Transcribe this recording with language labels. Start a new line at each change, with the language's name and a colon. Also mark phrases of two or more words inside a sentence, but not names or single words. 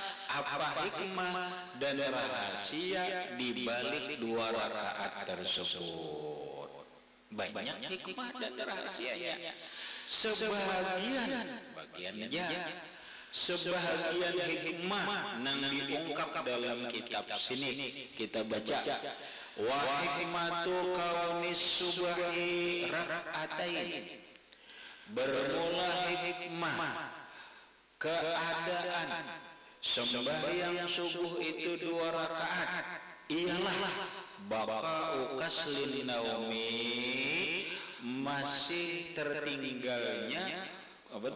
Indonesian: Apa hikmah dan rahasia di balik 2 rakaat tersebut? Banyak hikmah dan rahasianya. Sebagian hikmah yang diungkap dalam kitab sini kita baca.
Arabic: Wa hikmatu kaunis subhi rak'atain.
Indonesian: Bermula hikmah keadaan sembahyang subuh itu 2 rakaat ialah
Arabic: baqa'u kaslin naumi,
Indonesian: masih tertinggalnya apa tuh?